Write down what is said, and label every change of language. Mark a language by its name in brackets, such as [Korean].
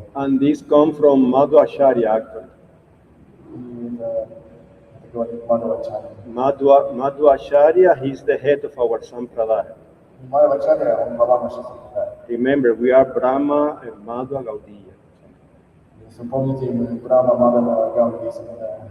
[English] And this comes from Madhvacharya actually. [Russian] И это говорит Мадхвачарья. [English] Madhvacharya, he's the head of our Sampradaya. [Russian] Мадхвачарья, он глава нашей Сампрадай. [English] Remember, we are Brahma and Madhva Gaudiya. [Russian] Если вы помните, мы Брахма, Мадхва, Гаудия Сампрадай.